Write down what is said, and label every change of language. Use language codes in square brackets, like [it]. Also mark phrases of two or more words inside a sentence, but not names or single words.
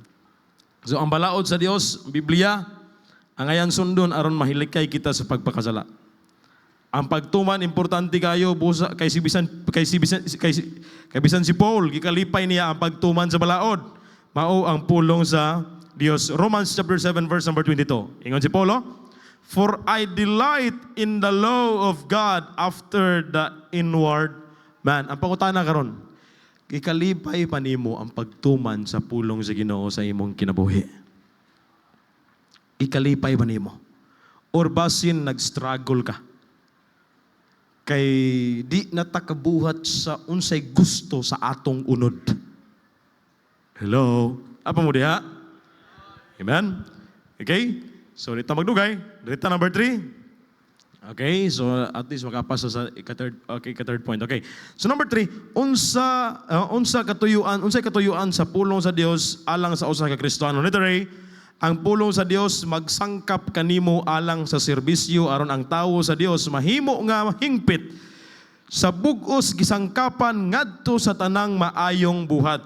[ceb] So ang balaod sa Dios, Biblia, ang ayan sundon aron mahilikay kita sa pagpakasala. Ang pagtuman importante kayo busa kay bisan si Paul gikalipay niya ang pagtuman sa balaod. Mao ang pulong sa Dios. [en] Romans chapter 7 verse number 22. [ceb] Ingon si Paul, [en] for I delight in the law of God after the inward man. [ceb] Ang pangutana karon, ikalipay pa nimo ang pagtuman sa pulong sa Ginoo sa imong kinabuhi. Ikalipay pa nimo. Or basin nag-struggle ka. Kay di natakabuhat sa unsay gusto sa atong unod. Hello? Apa mo diha? Amen? Okay? So, dito magdugay. Dito number 3. Okay, so at least makapasa sa ika-third point. Okay. [en] So number 3, [ceb] unsay katuyuan sa pulong sa Dios alang sa usa ka Kristiyano. Literally, ang pulong sa Dios magsangkap kanimo alang sa serbisyo aron ang tawo sa Dios mahimo nga hingpit sa bug-os gisangkapan ngadto sa tanang maayong buhat.